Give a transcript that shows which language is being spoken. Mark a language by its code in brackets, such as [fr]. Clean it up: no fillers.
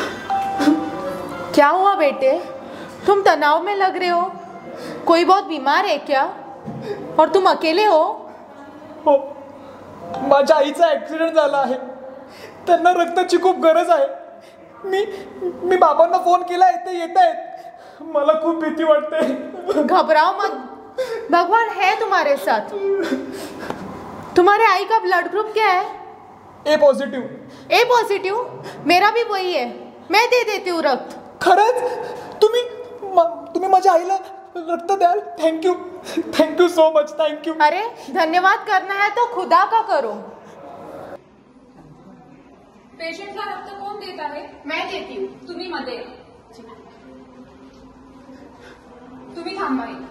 [hi] क्या हुआ बेटे? तुम तनाव में लग रहे हो. कोई बहुत बीमार है क्या? और तुम अकेले हो? [mr] हो, माझ्या आईचा ऍक्सिडेंट झाला आहे. त्यांना रक्ताची खूप गरज आहे. मी बाबांना फोन केला आहे, ते येत आहेत. मला खूप भीती वाटते. [hi] घबराओ मत, भगवान है तुम्हारे साथ. तुम्हारे आई का ब्लड ग्रुप क्या है? [en] A positive. [hi] ए पॉजिटिव? मेरा भी वही है. मैं दे देती हूँ रक्त. [mr] खरंच? तुम्ही माझ्या आईला रक्त द्याल? [en] Thank you so much. Thank you. [hi] अरे धन्यवाद करना है तो खुदा का करो. [mr] पेशंटला रक्त कोण देत आहे? [hi] मैं देती हूँ. [mr] तुम्ही मध्ये. तुम्ही थांबा.